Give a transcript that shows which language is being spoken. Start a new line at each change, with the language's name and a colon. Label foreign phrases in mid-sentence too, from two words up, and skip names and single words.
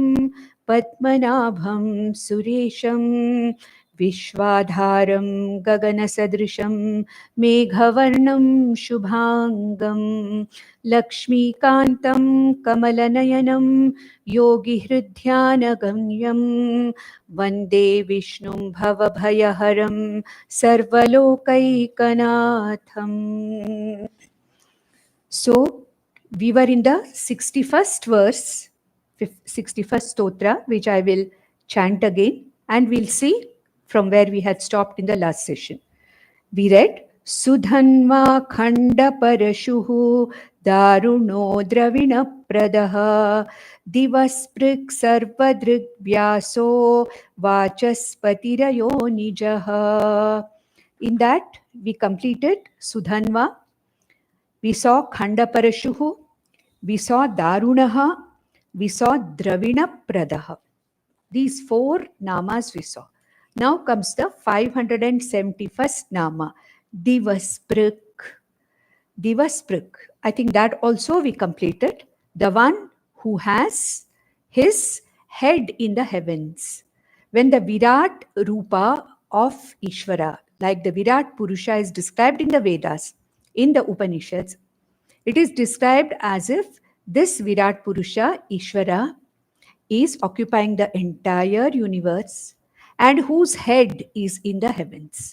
Sanskrit: पद्मनाभं सुरेशं विश्वाधारं गगनसदृशं मेघवर्णं शुभाङ्गं लक्ष्मीकान्तं कमलनयनं योगिहृद्ध्यानगम्यं वन्दे विष्णुं भवभयहरं सर्वलोकैकनाथम्.
English: So we were in the 61st verse, 61st stotra, which I will chant again, and we'll see from where we had stopped in the last session. We read,
Sanskrit: सुधन्वा खण्ड परशुः दारुणो द्रविण प्रदः दिवस्पृक् सर्वदृक् व्यासो वाचस्पतिरयो निजः.
English: In that, we completed Sudhanva. We saw
Sanskrit: खण्ड परशुः,
English: we saw darunaha, we saw
Sanskrit: द्रविण प्रदः.
English: These four namas we saw. Now comes the 571st nama, Divasprik. Divasprik. I think that also we completed. The one who has his head in the heavens. When the
Sanskrit: विराट् रूप
English: of Ishvara, like the
Sanskrit: विराट् पुरुष
English: is described in the Vedas, in the Upanishads, it is described as if this Virat Purusha, Ishvara, is occupying the entire universe and whose head is in the heavens.